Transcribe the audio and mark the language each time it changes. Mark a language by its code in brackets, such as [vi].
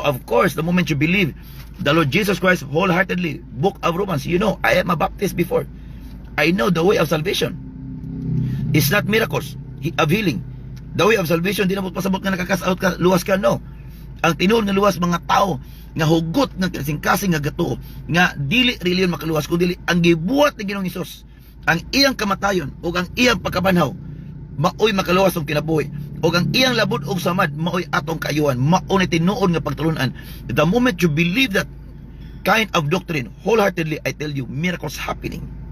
[en] Of course, the moment you believe the Lord Jesus Christ wholeheartedly, book of Romans, you know, I am a Baptist before. I know the way of salvation. It's not miracles of healing. The way of salvation, [ceb] di na mo pasabot nga nakakasaot ka, luwas ka, no. Ang tinuod nga luwas mga tao nga hugot nga kasing-kasing nga gato nga dili reliyon makaluwas kundi ang gibuhat ni Ginoong Hesus, ang iyang kamatayon ug ang iyang pagkabanhaw maoy makaluwas ang kinabuhi, ug ang iyang labod ug samad maoy atong kaayuhan. Mao ni tinuod nga pagtulunan. [en] The moment you believe that kind of doctrine wholeheartedly, I tell you, miracles happening.